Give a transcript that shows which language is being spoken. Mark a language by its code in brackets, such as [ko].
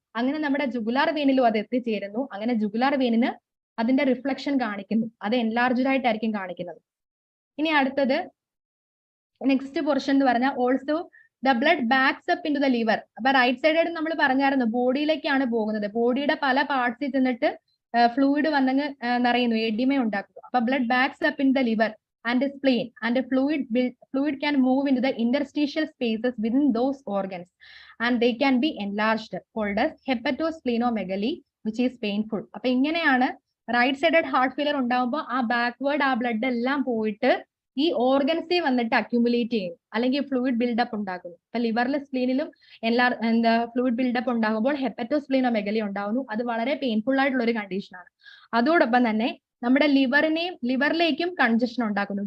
[ml] അങ്ങനെ നമ്മുടെ ജുഗുലാർ വെയിനിലും അത് എത്തിച്ചേരുന്നു. അങ്ങനെ ജുഗുലാർ വെയിനിന് അതിന്റെ റിഫ്ലക്ഷൻ കാണിക്കുന്നു, അത് എൻലാർജ്ഡ് ആയിട്ടായിരിക്കും കാണിക്കുന്നത്. ഇനി അടുത്തത് നെക്സ്റ്റ് പോർഷൻ എന്ന് പറഞ്ഞാൽ [en] Also the blood backs up into the liver. [ml] അപ്പൊ റൈറ്റ് സൈഡ് നമ്മൾ പറഞ്ഞായിരുന്നു ബോഡിയിലേക്കാണ് പോകുന്നത്. ബോഡിയുടെ പല പാർട്സിൽ ചെന്നിട്ട് ഫ്ലൂയിഡ് വന്നങ്ങ് നിറയുന്നു, എഡിമ ഉണ്ടാക്കുന്നു. [en] അപ്പൊ blood backs up in the liver and spleen and fluid can move into the interstitial spaces within those organs and they can be enlarged, called as hepatosplenomegaly, which is painful. [ml] അപ്പൊ ഇങ്ങനെയാണ് right sided heart failure ഉണ്ടാകുമ്പോൾ ആ backward ആ blood എല്ലാം പോയിട്ട് ഈ ഓർഗൻസിൽ വന്നിട്ട് accumulate ചെയ്യും, അല്ലെങ്കിൽ ഫ്ലൂയിഡ് ബിൽഡപ്പ് ഉണ്ടാക്കുന്നു. അപ്പൊ ലിവറിലും സ്പ്ലീനിലും ഫ്ലൂയിഡ് ബിൽഡപ്പ് ഉണ്ടാകുമ്പോൾ ഹെപ്പറ്റോസ്പ്ലീനോമെഗലി ഉണ്ടാകുന്നു. അത് വളരെ പെയിൻഫുൾ ആയിട്ടുള്ള ഒരു കണ്ടീഷനാണ്. അതോടൊപ്പം തന്നെ നമ്മുടെ ലിവറിലേക്കും കൺജഷൻ ഉണ്ടാക്കുന്നു.